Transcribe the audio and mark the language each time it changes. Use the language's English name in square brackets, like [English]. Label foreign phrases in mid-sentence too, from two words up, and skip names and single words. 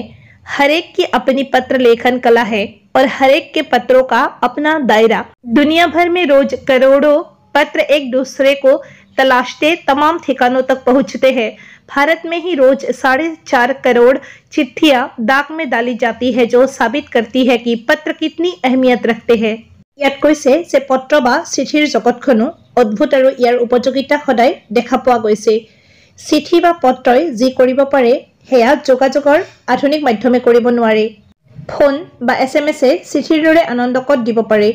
[Hindi] हरेक की अपनी पत्र लेखन कला है और हरेक के पत्रों का अपना दायरा। दुनिया भर में रोज करोड़ों पत्र एक दूसरे को तलाशते तमाम ठिकानों तक पहुंचते हैं। भारत में ही रोज 4.5 करोड़ चिट्ठियां डाक में डाली जाती है, जो साबित करती है कि पत्र कितनी अहमियत रखते हैं। [Assamese] ইয়াত কৈছে যে পত্ৰ বা চিঠিৰ জগতখনো অদ্ভুত আৰু ইয়াৰ উপযোগিতা সদায় দেখা পোৱা গৈছে। চিঠি বা পত্ৰই যি কৰিব পাৰে সেয়া যোগাযোগৰ আধুনিক মাধ্যমে কৰিব নোৱাৰে। ফোন বা এছএমএছে চিঠিৰ দৰে আনন্দকত দিব পাৰে।